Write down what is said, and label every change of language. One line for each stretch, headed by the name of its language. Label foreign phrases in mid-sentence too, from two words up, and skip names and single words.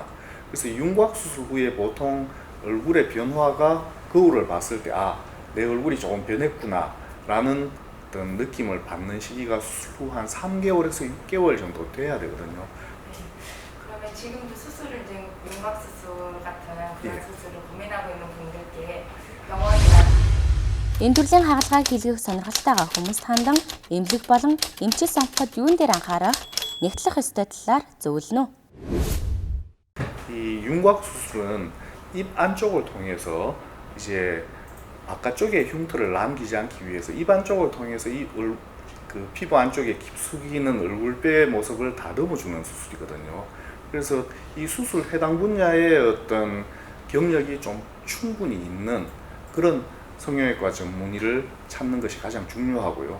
Korean: 그래서 윤곽 수술 후에 보통 얼굴의 변화가 거울을 봤을 때 내 얼굴이 조금 변했구나 라는 어떤 느낌을 받는 시기가 수술 후 한 3개월에서 6개월 정도 돼야 되거든요. 그러면 지금도 수술을 이제 윤곽 수술 같은 그런 예. 수술을 고민하고 있는 분들께 병원이나
Mongolian: Энэ төрлийн хагалгааг хийлгэх сонирхолтой байгаа хүмүүст хандан эмнэлэг болон эмчил сонгоход юун дээр анхаарах, нэгтлэх ёстой талаар зөвлөнө.
Korean: 이 윤곽 수술은 입 안쪽을 통해서 이제 바깥쪽에 흉터를 남기지 않기 위해서 입 안쪽을 통해서 그 피부 안쪽에 깊숙이 있는 얼굴뼈의 모습을 다듬어주는 수술이거든요. 그래서 이 수술 해당 분야의 어떤 경력이 좀 충분히 있는 그런 성형외과 전문의를 찾는 것이 가장 중요하고요.